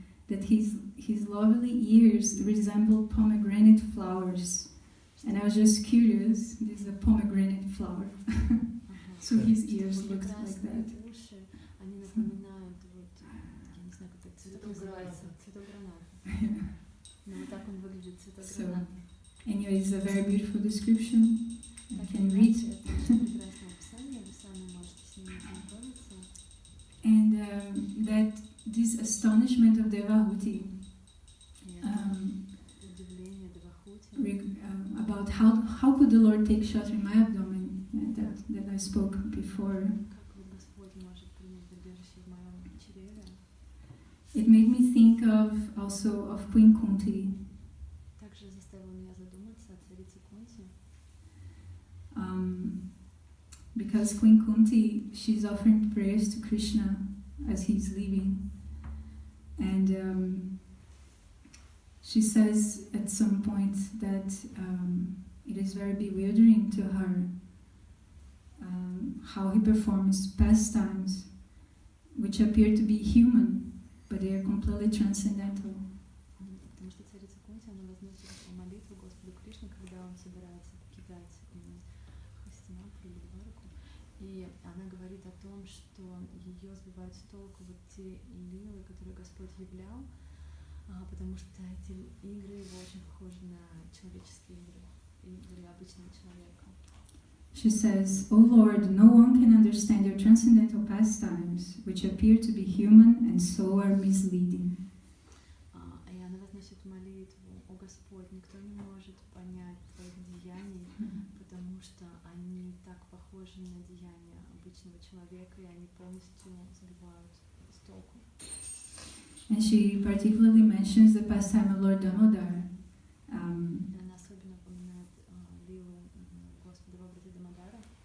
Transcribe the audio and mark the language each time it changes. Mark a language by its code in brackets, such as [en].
[en] That his lovely ears resemble pomegranate flowers. And I was just curious, this is a pomegranate flower. So his ears look like that. [ru] Уши, они напоминают вот, я не знаю, как это цветок называется, цветок граната. Но вот так он выглядит, цветок граната. [en] Anyway, it's a very beautiful description. You can read. [ru] Это очень прекрасное описание, вы сами можете с ним ознакомиться. [en] And that this astonishment of Devahuti [ru] Удивление Девахути. [en] About how could the Lord take shelter in my abdomen, that I spoke before. [ru] Как вот Господь может принять убежище в моем чреве? [en] It made me think also of Queen Kunti. [ru] Также заставило меня задуматься о царице Кунти. [en] Because Queen Kunti, she's offering prayers to Krishna as he's leaving. And she says at some point that it is very bewildering to her how he performs pastimes which appear to be human, but they are completely transcendental. [ru] Потому что царица Кунти, она возносит молитву Господу Кришне, когда он собирается покидать Хастинапуру или Двараку. И она говорит о том, что ее сбивают с толку вот те лилы, которые Господь являл, потому что эти игры его очень похожи на человеческие игры обычного человека. [en] She says, "O Lord, no one can understand your transcendental pastimes, which appear to be human and so are misleading." [ru] И она возносит молитву: «О Господь, никто не может понять твоих деяний, потому что они так похожи на деяния обычного человека, и они полностью сбивают с толку». [en] And she particularly mentions the pastime of Lord Damodar. [ru] Она особенно упоминает лилу Господа в образе Дамодара.